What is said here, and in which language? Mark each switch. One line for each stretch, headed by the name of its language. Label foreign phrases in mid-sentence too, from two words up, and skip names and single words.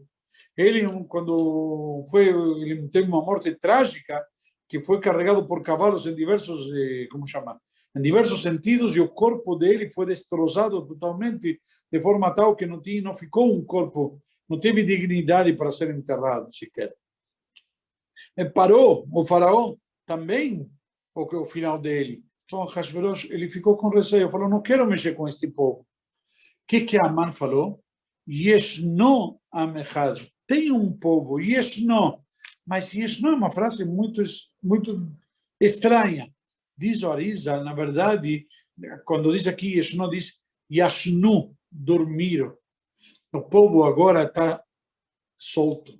Portuguese: Ele, quando ele teve uma morte trágica, que foi carregado por cavalos em diversos, em diversos sentidos, e o corpo dele foi destroçado totalmente, de forma tal que não ficou um corpo, não teve dignidade para ser enterrado sequer. E parou o faraó também, o final dele. Então, Ahashverosh, ele ficou com receio, falou, não quero mexer com este povo. O que Amã falou?
Hebrew: ישנו עם אחד.
Portuguese: Tem um povo, Yeshno. Mas Yeshno é uma frase muito estranha. Diz o Arizal, na verdade, quando diz aqui Yeshno, diz Yashnu, dormiram. O povo agora está solto.